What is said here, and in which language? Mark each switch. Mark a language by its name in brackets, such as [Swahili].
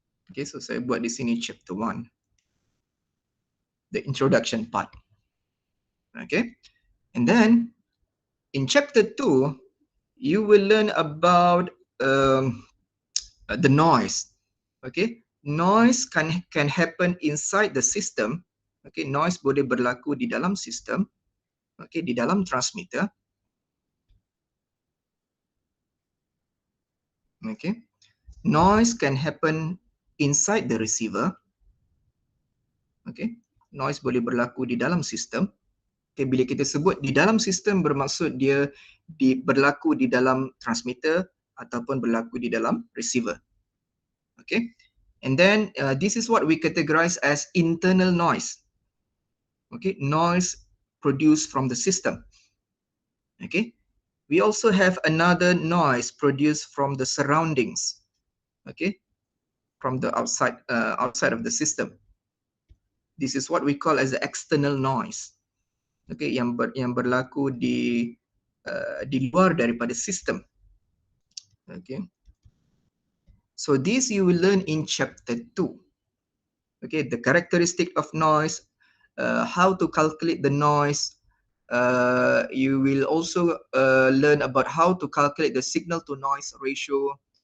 [Malay] Okay, so saya buat di sini chapter 1, [English] the introduction part. Okay, and then in chapter 2, you will learn about the noise. Okay, noise can happen inside the system. [Malay] Okay, noise boleh berlaku di dalam sistem. Okay, di dalam transmitter. [English] Okay, noise can happen inside the receiver. [Malay] Okay, noise boleh berlaku di dalam sistem. Okay, bila kita sebut di dalam sistem bermaksud dia berlaku di dalam transmitter ataupun berlaku di dalam receiver. [English] Okay, and then this is what we categorize as internal noise. Okay, noise produced from the system. Okay, we also have another noise produced from the surroundings. Okay, from the outside of the system. This is what we call as the external noise. [Malay] Okay, yang berlaku di luar daripada sistem. [English] Okay, so this you will learn in chapter 2. Okay, the characteristic of noise, how to calculate the noise. You will also learn about how to calculate the signal to noise ratio.